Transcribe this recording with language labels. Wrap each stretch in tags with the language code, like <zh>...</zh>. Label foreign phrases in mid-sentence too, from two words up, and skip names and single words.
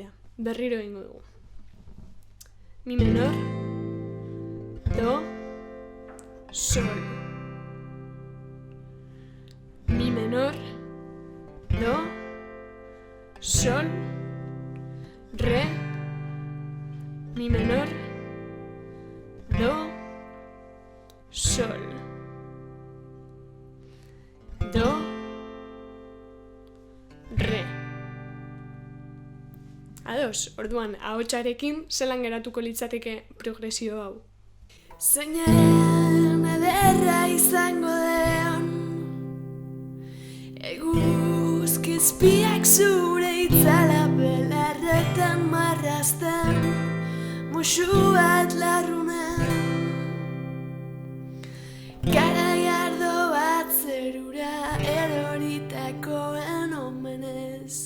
<eu>Berriro egingo dugu. Mi menor, do, sol. Mi menor, do, sol, re. Mi menor, do, sol. Do, re. Ados, orduan, ahotsarekin zelan geratuko litzateke progresio hau. Zeinen ederra izango den eguzkizpiak zure itzala belarretan marrazten musu bat larrunen garai ardo bat zerura eroritakoen omenez.</eu>